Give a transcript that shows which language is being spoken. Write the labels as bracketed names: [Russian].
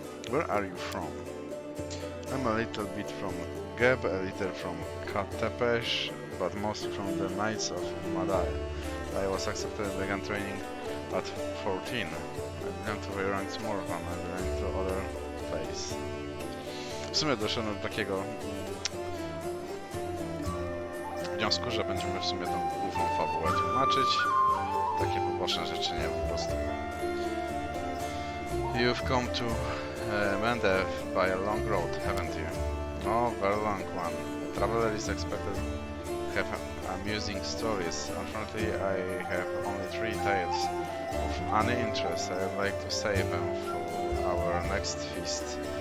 [English] Where are you from? I'm a little bit from Geb, a little from Katepesh, but mostly from the Knights of Madai. I was accepted and began training at 14. I began to wear ranks more than I belonged to other place. [Polish] W sumie doszedłem do takiego wniosku, że będziemy w sumie tą główną fabułę tłumaczyć. Takie poboczne rzeczy nie po prostu. [English] You've come to Mendev by a long road, haven't you? Oh, very long one. A traveler is expected to have amusing stories. Unfortunately, I have only 3 tales of any interest. I would like to save them for our next feast.